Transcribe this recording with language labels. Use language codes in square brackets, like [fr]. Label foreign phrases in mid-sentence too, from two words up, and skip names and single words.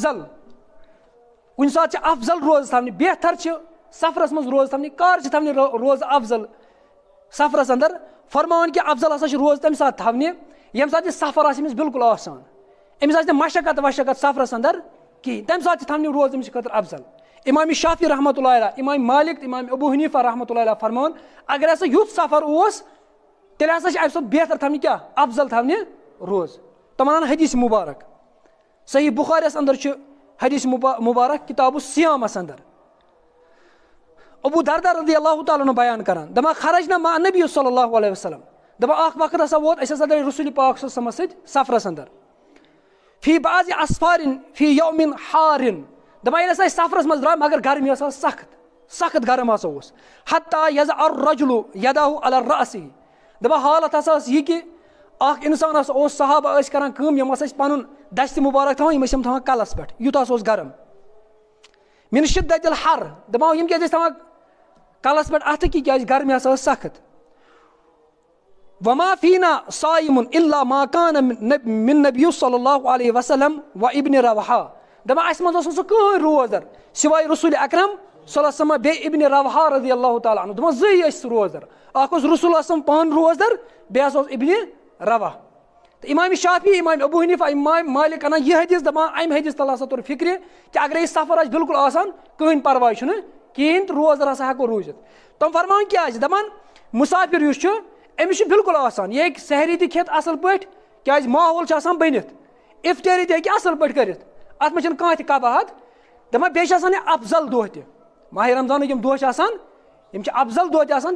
[ks] افضل روزٕ تھاونہِ بہتر چھِ سفرس منٛز روزٕ تھاونہِ کر چھِ تھاونہِ روزٕ افضل سفرس اندر فرماوان کہِ افضل ہسا چھِ روزٕ تمہِ ساتہٕ تھاونہِ ییٚمہِ ساتہٕ یہِ سفر آسہِ أمِس بِلکُل آسان أمِس آسہِ نہٕ مشقت سفرس اندر کِہیٖنۍ تمہِ ساتہٕ چھِ تھاونہِ روزٕ أمِس خٲطرٕ افضل امام شافعی [ar] رحمۃ اللہ علیہ [ks] امام مالک تہٕ امام ابو حنیفہ [ar] رحمۃ اللہ علیہ [ks] فرماوان اگر ہسا یُتھ سفر اوس تیٚلہِ ہسا چھِ امہِ ساتہٕ بہتر تھاونہِ کیٛاہ افضل تھاونہِ روزٕ تِم ونان حدیث مبارک صحیح بخاریس اندر چھُ حدیث مبارک کتاب الصیامس اندر ابو دردہ [ar] رضی اللہ تعالیٰ عنہ [ks] بیان کران دپان [ar] خرجنا مع نبی صلی اللہ علیہ وسلم [ks] دپان اکھ وقت ہسا ووت أسۍ ہسا درٛاے رسول پاک [ar] صلی اللہ علیہ وسلمس [ks] سۭتۍ سفرس اندر [ar] فی بعض اسفارن فی یوم حارن [ks] دپان ییٚلہِ ہسا أسۍ سفرس منٛز درٛاے مگر گرمی ہسا سخت گرم ہسا اوس [ar] حتیٰ یضع الرجل یدہ علی رأسہ [ks] دپان حالت ہسا ٲس یہِ کہِ اکھ انسان ہسا اوس صحابہ ٲسۍ کران کٲم یِم ہسا ٲسۍ پنُن دستہِ مبارک تھاوان یِم ٲسۍ یِم تھاوان کلس پٮ۪ٹھ یوٗتاہ ہسا اوس گرم [ar] من شدت الحر [ks] دپان یِم کیازِ ٲسۍ تھاوان کلس پٮ۪ٹھ اتھٕ کیازِ گرمی ہسا ٲس سخت [ar] وما فینا صائم الا ما کان من نبی صلی اللہ علیہ وسلم و ابن رواحہ [ks] دپان اسہِ منٛز اوس نہٕ سُہ کٕہٕنۍ روزدر سوائے رسول اکرم [ar] صلی اللہ علیہ وسلم [ks] بیٚیہِ ابن رواحہ [ar] رضی اللہ تعالیٰ عنہ [ks] دپان زٕے ٲسۍ روزدر اکھ اوس رسول اللہ پانہٕ روزدر بیٚیہِ ہسا اوس ابن رواح تہٕ امام شافعی امام ابو حنیفہ امام مالک انان یہِ حدیث دپان امہِ حدیث تل ہسا توٚر فکرِ کہِ اگرے سفر آسہِ بِلکُل آسان کٕہٕنۍ پرواے چھُنہٕ کِہیٖنۍ تہٕ روزدر ہسا ہٮ۪کو روٗزِتھ تِم فرماوان کیٛازِ دپان مُسافر یُس چھُ أمِس چھُ بِلکُل آسان یہِ ہیٚکہِ سحری تہِ کھٮ۪تھ اصل پٲٹھۍ کیٛازِ ماحول چھُ آسان بٔنِتھ افطٲری تہِ ہیٚکہِ اصل پٲٹھۍ کٔرِتھ اتھ منٛز چھنہٕ کانٛہہ تہِ کباہت دپان بیٚیہِ چھِ آسان یہِ افضل دۄہ تہِ ماہِ رمضانٕکۍ یِم دۄہ چھِ آسان یِم چھِ افضل دۄہ تہِ آسان